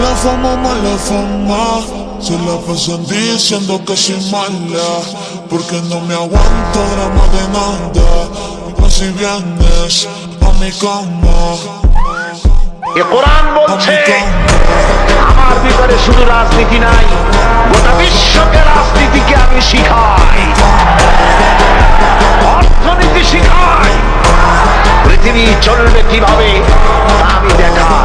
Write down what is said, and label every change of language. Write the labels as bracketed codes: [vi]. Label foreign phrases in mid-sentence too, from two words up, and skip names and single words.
[es] fama, mala fama. Se la pasan diciendo que soy mala, porque no me aguanto drama de nada. Pues si vienes a mi cama, [bn] এ কোরআন বলছে আমার ভিতরে শুধু রাজনীতি নাই, গোটা বিশ্বকে রাজনীতিকে আমি শিখাই, অর্থনীতি শিখাই, পৃথিবী চলবে কিভাবে তা আমি দেখাই।